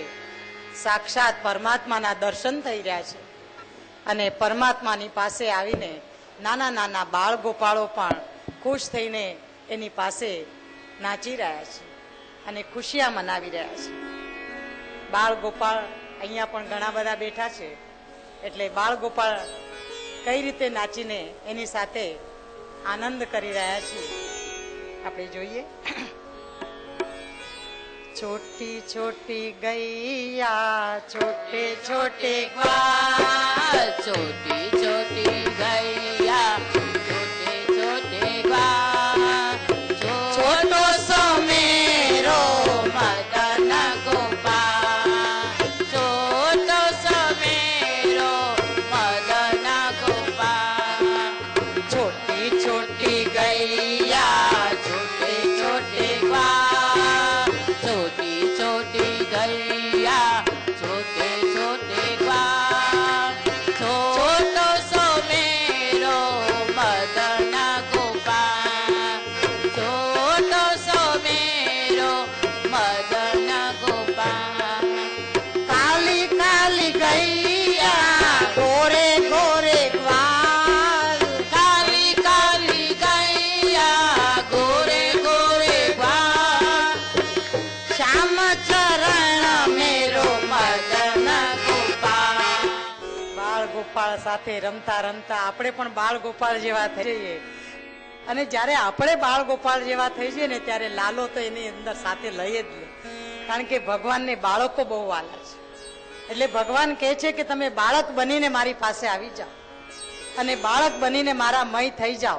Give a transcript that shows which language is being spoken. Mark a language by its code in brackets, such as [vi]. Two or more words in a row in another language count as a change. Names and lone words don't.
[gu] સાક્ષાત પરમાત્માના દર્શન થઈ રહ્યા છે અને પરમાત્માની પાસે આવીને નાના નાના બાળ ગોપાળો પણ ખુશ થઈને એની પાસે નાચી રહ્યા છે અને ખુશિયા મનાવી રહ્યા છે. બાળ ગોપાળ અહીંયા પણ ઘણા બધા બેઠા છે, એટલે બાળ ગોપાળ કઈ રીતે નાચીને એની સાથે આનંદ કરી રહ્યા છે આપણે જોઈએ. [hi] छोटी छोटी गैया छोटे छोटे ग्वाल, छोटी छोटी गैया छोटे छोटे ग्वाल, छोटो सो मेरो मदन गोपाल, छोटो सो मेरो मदन गोपाल. छोटी छोटी गैया छोटे छोटे ग्वाल, छोटी छोटी गैया छोटे छोटे ग्वाल, छोटो सो मेरो मदन गोपाल, छोटो सो मेरो मदन गोपाल. काली काली गैया गोरे गोरे ग्वाल, काली काली गैया गोरे गोरे ग्वाल, श्याम चरण मेरो मदन गोपाल. [gu] બાળ ગોપાળ સાથે રમતા રમતા આપણે પણ બાળ ગોપાળ જેવા થઈ જઈએ. અને જ્યારે આપણે બાળ ગોપાળ જેવા થઈ જઈએ ને ત્યારે લાલો તો એની અંદર સાથે લઈ જ લે, કારણ કે ભગવાનને બાળકો બહુ વાલા છે. એટલે ભગવાન કહે છે કે તમે બાળક બનીને મારી પાસે આવી જાઓ અને બાળક બનીને મારા મય થઈ જાઓ.